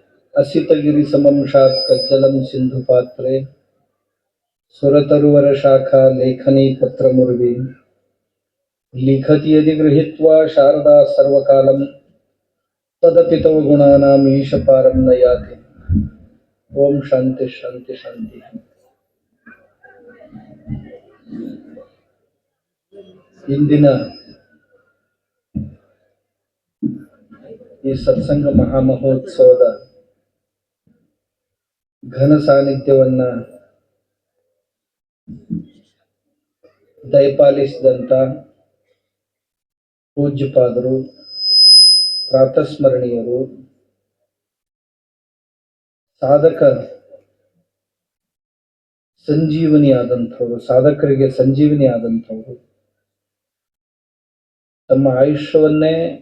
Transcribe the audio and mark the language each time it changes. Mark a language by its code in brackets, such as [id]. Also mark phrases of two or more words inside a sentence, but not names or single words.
[sa] असितगिरि समं शात्कज्जलं सिन्धुपात्रे सुरतरुवरशाखा लेखनी पत्रमुर्वी लिखति यदि गृहीत्वा शारदा सर्वकालं तदपि तव गुणानाम् ईशपारं न याति। ओम शांति शांति शांति। [kn] ಇಂದಿನ ಈ ಸತ್ಸಂಗ ಮಹಾಮಹೋತ್ಸವದ ಘನ ಸಾನ್ನಿಧ್ಯವನ್ನ ದಯಪಾಲಿಸಿದಂತ ಪೂಜ್ಯಪಾದರು, ಪ್ರಾತಸ್ಮರಣೀಯರು, ಸಾಧಕ ಸಂಜೀವನಿಯಾದಂಥವ್ರು, ಸಾಧಕರಿಗೆ ಸಂಜೀವನಿ ಆದಂಥವ್ರು, ತಮ್ಮ ಆಯುಷ್ಯವನ್ನೇ